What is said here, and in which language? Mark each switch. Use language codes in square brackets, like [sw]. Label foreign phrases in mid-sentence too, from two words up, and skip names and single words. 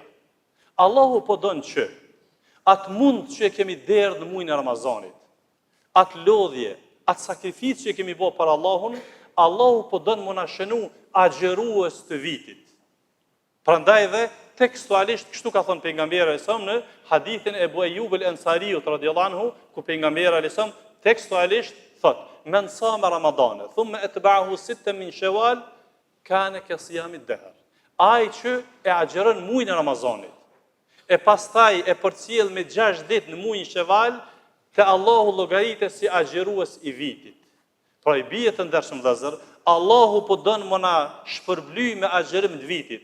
[sq] Allahu po don që atë mund që e kemi derë në muajin e Ramazanit, atë lodhje, atë sakrificë që kemi bërë për Allahun, Allahu po don më na shënu agjerues të vitit. Prandaj dhe tekstualisht kështu ka thënë pejgamberi [ar] عليه السلام [sq] në hadithin e Ebu Ayyub al-Ansariut [ar] رضي الله عنه, [sq] ku pejgamberi [ar] عليه السلام [sq] tekstualisht thot, [ar] من صام رمضان ثم أتبعه ستا من شوال كان كصيام الدهر. [sq] Ai që e agjeron muajin e Ramazanit, e pastaj e përcjell me 6 ditë në muajin Shawwal, te Allahu llogaritet si agjerues i vitit. Pra i bie të ndershëm vëllezër, Allahu po don më na shpërbly me agjerim të vitit.